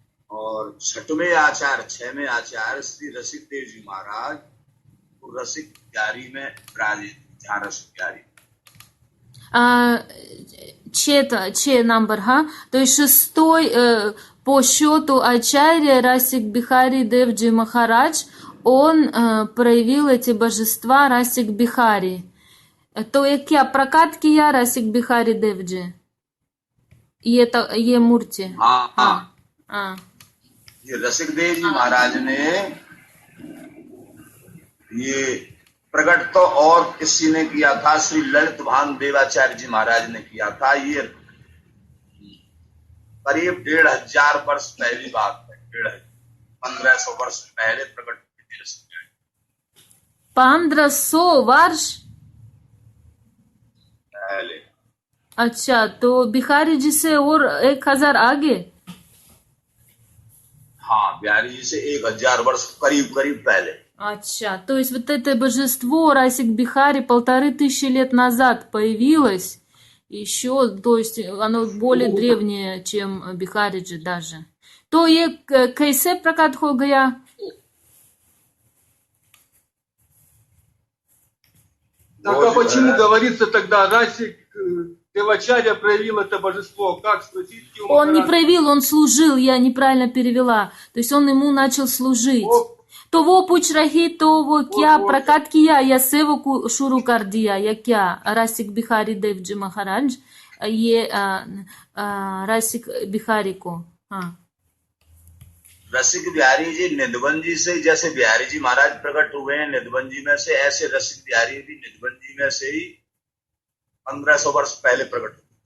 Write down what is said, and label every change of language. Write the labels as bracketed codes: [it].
[hi] और छठवें आचार्य श्री रसिक देव जी महाराज रसिक बिहारी में विराजित जहाँ रसिक बिहारी [ru] Че номер, то есть шестой по счету ачарья Расик Бихари Девджи Махарадж, он проявил эти божества Расик Бихари. [hi] तो ये क्या प्रकाट किया रसिक बिहारी देव जी ये मूर्ति हाँ ये रसिक देव जी महाराज ने ये प्रकट तो और किसी ने किया था श्री ललित भान देवाचार्य जी महाराज ने किया था. ये करीब 1500 वर्ष पहली बात है. 1500 वर्ष पहले प्रकट हुए थे 1500 वर्ष पहले. अच्छा तो बिहारी जी से और 1000 आगे. हाँ बिहारी जी से 1000 वर्ष करीब पहले. [ru] अच्छा, то есть вот это божество Расик Бихари 1500 лет назад появилось, еще, то есть оно более древнее, чем Бихариджи даже. [hi] То ये कैसे प्रकट हो गया? [ru] Так а почему говорится тогда Расик Девачарья проявил это божество? Как спросить? Он не проявил, он служил, я неправильно перевела. То есть он ему начал служить. [hi] तो वो पूछ रही तो वो क्या प्रकट किया या सेवा को शुरू कर दिया या क्या रसिक बिहारी देव जी महाराज ये रसिक बिहारी को. हाँ रसिक बिहारी जी निधवन जी से जैसे बिहारी जी महाराज प्रकट हुए हैं निधवन जी में से, ऐसे रसिक बिहारी भी निधवन जी में से ही 1500 वर्ष पहले प्रकट हुए.